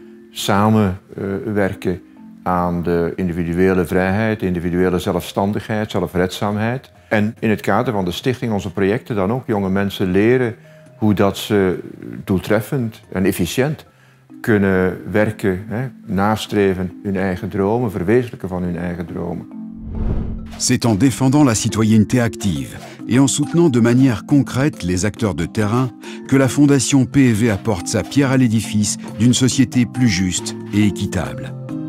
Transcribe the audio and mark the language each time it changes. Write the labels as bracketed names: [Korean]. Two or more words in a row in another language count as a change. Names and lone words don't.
[Dutch] Samenwerken aan de individuele vrijheid, de individuele zelfstandigheid, zelfredzaamheid. En in het kader van de stichting onze projecten dan ook jonge mensen leren hoe dat ze doeltreffend en efficiënt kunnen werken, nastreven hun eigen dromen, verwezenlijken van hun eigen dromen. [French] C'est en défendant la citoyenneté active et en soutenant de manière concrète les acteurs de terrain que la Fondation PNV apporte sa pierre à l'édifice d'une société plus juste et équitable.